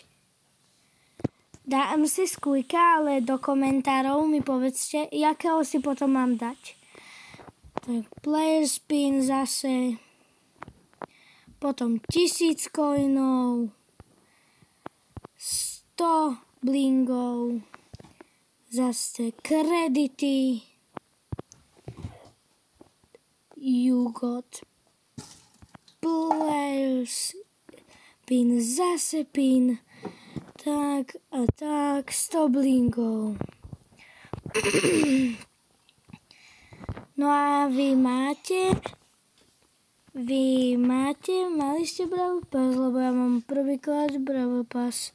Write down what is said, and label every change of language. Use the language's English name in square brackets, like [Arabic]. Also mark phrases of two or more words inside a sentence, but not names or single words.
[Slovak] Dám si Squeaka, ale do komentárov mi povedzte, jakého si potom mám dať. Tak [English] player spin [Slovak] zase. Potom 1000 coinov. 100 blingov. Zase kredity. [English] You got players pin, [Slovak] zase pin, tak a tak, 100 blingov. No a vy máte, mali ste Brawl Pass, lebo ja mám prvýkrát Brawl Pass.